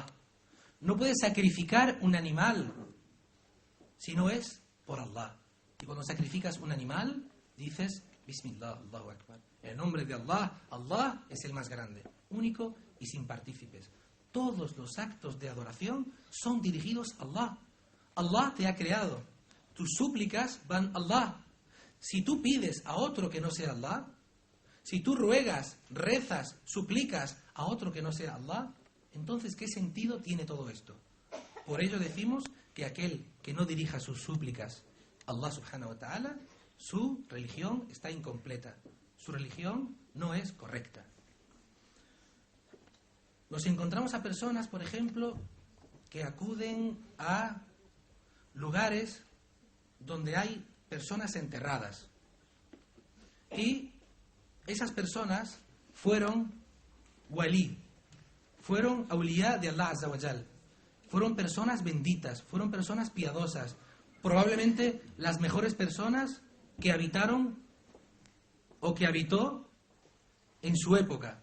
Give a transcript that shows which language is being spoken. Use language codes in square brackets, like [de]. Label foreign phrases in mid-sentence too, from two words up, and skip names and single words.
[es] No puedes sacrificar un animal si no es por Allah. Y cuando sacrificas un animal, dices [ar] بسم الله، الله أكبر. [es] En el nombre de Allah, Allah es el más grande, único y sin partícipes. Todos los actos de adoración son dirigidos a Allah. Allah te ha creado. Tus súplicas van a Allah. Si tú pides a otro que no sea Allah, si tú ruegas, rezas, suplicas a otro que no sea Allah, entonces, ¿qué sentido tiene todo esto? Por ello decimos que aquel que no dirija sus súplicas a Allah [ar] سبحانه وتعالى, [es] su religión está incompleta. Su religión no es correcta. Nos encontramos a personas, por ejemplo, que acuden a lugares donde hay personas enterradas. Y esas personas fueron wali, fueron awliya de Allah [ar] عز وجل, [es] fueron personas benditas, fueron personas piadosas, probablemente las mejores personas que habitaron o que habitó en su época.